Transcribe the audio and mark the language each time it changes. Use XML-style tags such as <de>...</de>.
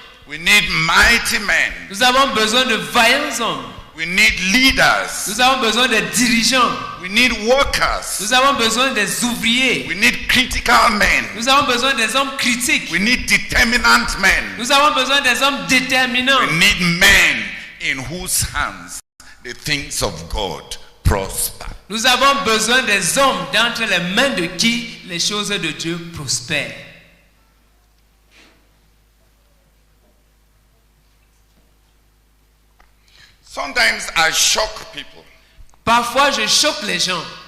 <en>We need mighty men.</en> <fr>Nous avons besoin de vaillants hommes.</fr> <en>We need leaders.</en> <fr>Nous avons besoin de dirigeants.</fr> <en>We need workers.</en> <fr>Nous avons besoin des ouvriers.</fr> <en>We need critical men.</en> <fr>Nous avons besoin des hommes critiques.</fr> <en>We need determinant men.</en> <fr>Nous avons besoin des hommes déterminants.</fr> <en>We need men in whose hands the things of God prosper.</en> <fr>Nous avons besoin des hommes d'entre les mains de qui les choses de Dieu prospèrent.</fr> <en>Sometimes I shock people.</en> <fr>Parfois, je choque les gens.</fr>